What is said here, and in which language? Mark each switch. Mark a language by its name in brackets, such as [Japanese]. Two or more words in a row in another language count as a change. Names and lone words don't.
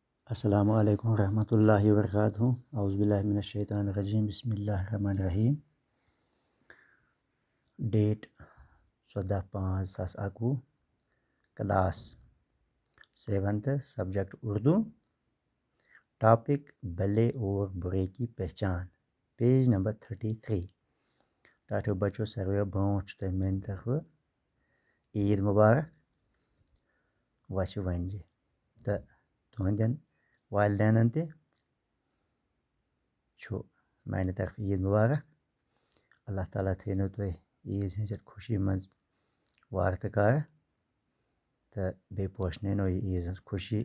[Arabic] السلام علیکم ورحمۃ اللہ وبرکاتہ اعوذ باللہ من الشیطان الرجیم بسم اللہ الرحمن الرحیم [English] Date 14/5/2021 class 7th subject Urdu topic [Urdu] بھلے اور برے کی پہچان [English] page number 33 [Kashmiri] ٹاٹو بچو سروے برونٛٹھ تۄہہِ میانہِ طرفہٕ عیٖد مُبارک وَسہِ ونجہِ تہٕ تُہنٛدٮ۪ن والدینن تہِ چھُ میانہِ طرفہٕ عیٖد مُبارک اللہ تعالیٰ تھٲینو تُہۍ عیٖذ ہِنٛزِ خوشی منٛز وارٕ تہٕ کارٕ تہٕ بیٚیہِ پوشنٲینو یہِ عیٖذ ہٕنٛز خوشی